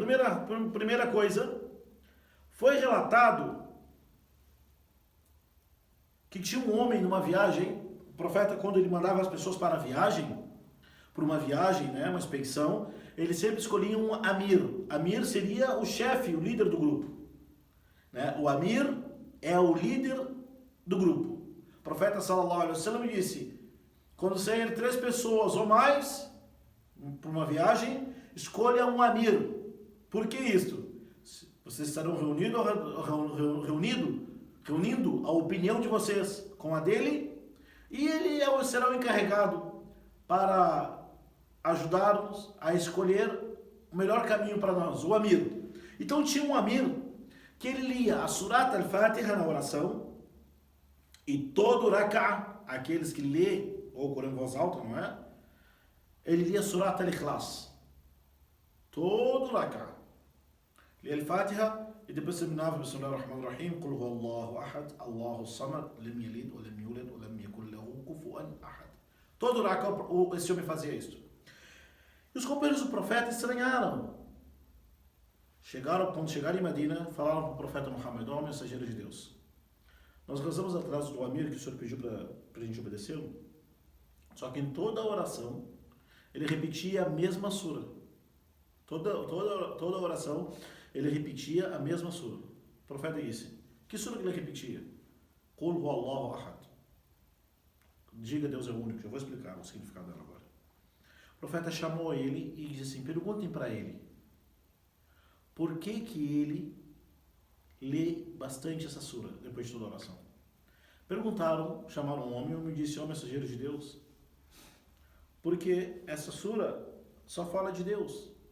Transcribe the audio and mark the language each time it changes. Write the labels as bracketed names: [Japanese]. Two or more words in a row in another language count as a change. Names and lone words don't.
[Portuguese] Primeira coisa, foi relatado que tinha um homem numa viagem, o profeta, quando ele mandava as pessoas para uma viagem, né, uma expedição, ele sempre escolhia um amir. Amir seria o chefe, o líder do grupo. Né? O amir é o líder do grupo. O profeta [Arabic] صلى الله عليه وسلم [Portuguese] disse, quando saírem 3 pessoas ou mais para uma viagem, escolha um amir. Por que isto? Vocês estarão reunindo a opinião de vocês com a dele, e ele será o encarregado para ajudar-nos a escolher o melhor caminho para nós, o amir. Então tinha um amir que ele lia a Surat al-Fatiha na oração, e todo rak'a, aqueles que lê o Corão em voz alta, não é? Ele lia Surat al-Ikhlas. Todo rak'a. Lia al-Fatiha, e depois terminava [Arabic] بسم الله الرحمن الرحيم قل هو الله أحد الله الصمد لم يلد ولم يولد ولم يكن له كفوا أحد. [Portuguese] Todo rak'a esse homem fazia isso. E os companheiros do profeta estranharam. Quando chegaram em Medina, falaram para o profeta Muhammad, ó, mensageiro de Deus, nós rezamos atrás do amir que o senhor pediu para a gente obedecê-lo, só que em toda a oração, ele repetia a mesma sura. Toda a oração, ele repetia a mesma sura. O profeta disse, que sura que ele repetia? [Arabic] قل هو الله أحد. [Portuguese] Diga Deus é o único. Eu vou explicar o significado dela agora. O profeta chamou ele e disse assim, perguntem para ele, por que ele lê bastante essa sura depois de toda a oração? Perguntaram, chamaram um homem, e o homem disse, ó mensageiro de Deus, porque essa sura só fala de Deus.